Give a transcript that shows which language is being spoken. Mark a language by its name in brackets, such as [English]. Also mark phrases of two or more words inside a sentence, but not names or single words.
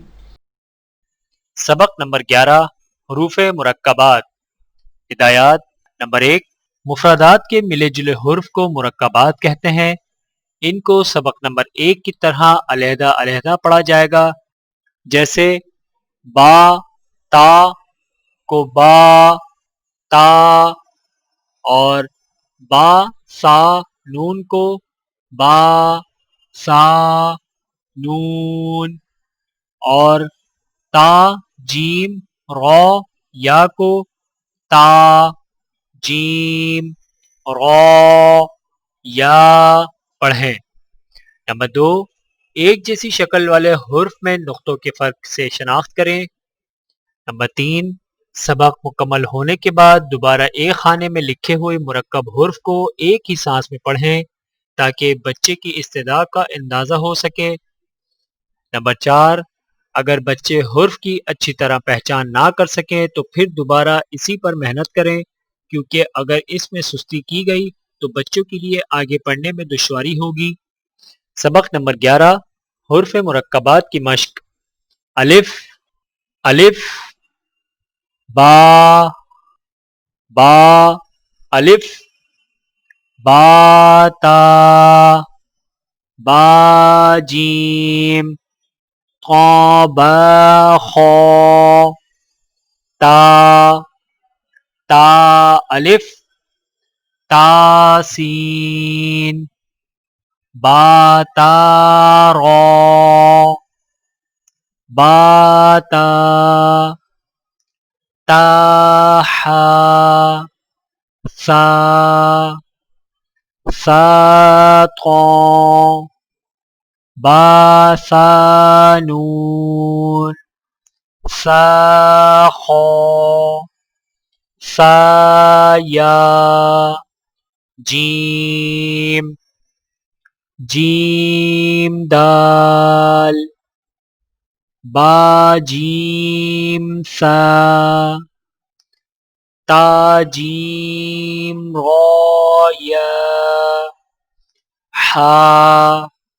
[Urdu] سبق نمبر 11، حروف مرکبات۔ ہدایات۔ نمبر 1، مفردات کے ملے جلے حرف کو مرکبات کہتے ہیں۔ ان کو سبق نمبر 1 کی طرح علیحدہ علیحدہ پڑھا جائے گا، جیسے با تا کو با تا، اور با سا نون کو با سا نون، اور تا جیم رو یا کو تا جیم رو یا پڑھیں۔ نمبر 2، ایک جیسی شکل والے حرف میں نقطوں کے فرق سے شناخت کریں۔ نمبر 3، سبق مکمل ہونے کے بعد دوبارہ ایک خانے میں لکھے ہوئے مرکب حرف کو ایک ہی سانس میں پڑھیں تاکہ بچے کی استدعا کا اندازہ ہو سکے۔ نمبر 4، اگر بچے حرف کی اچھی طرح پہچان نہ کر سکیں تو پھر دوبارہ اسی پر محنت کریں، کیونکہ اگر اس میں سستی کی گئی تو بچوں کے لیے آگے پڑھنے میں دشواری ہوگی۔ سبق نمبر 11، حروف مرکبات کی مشق۔ الف الف، با با، الف با تا با جیم قا با خا تا تا الف تا سین با تا را با تا تا حا سا سا طا با سا نون سا خا سا یا جیم جیم دال با جیم سا تا جیم را یا حا